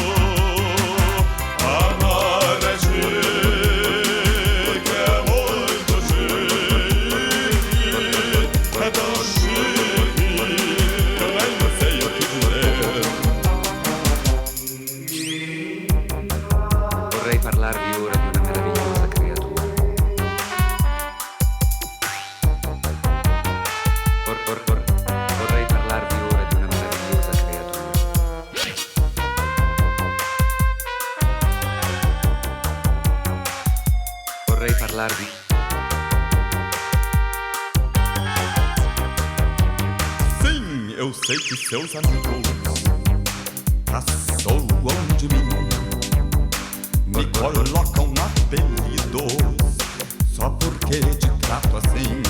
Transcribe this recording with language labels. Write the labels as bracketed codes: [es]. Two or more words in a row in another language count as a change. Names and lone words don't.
[pt] Amar é chique, é muito chique. É tão chique que eu nem sei o que dizer. [it] Vorrei parlarvi ora di una meravigliosa creatura. Vorrei parlarvi ora di una meravigliosa creatura. Vorrei parlarvi. [pt] Sim, eu sei que seus amigos caçoam de mim, me colocam apelidos só porque te trato assim.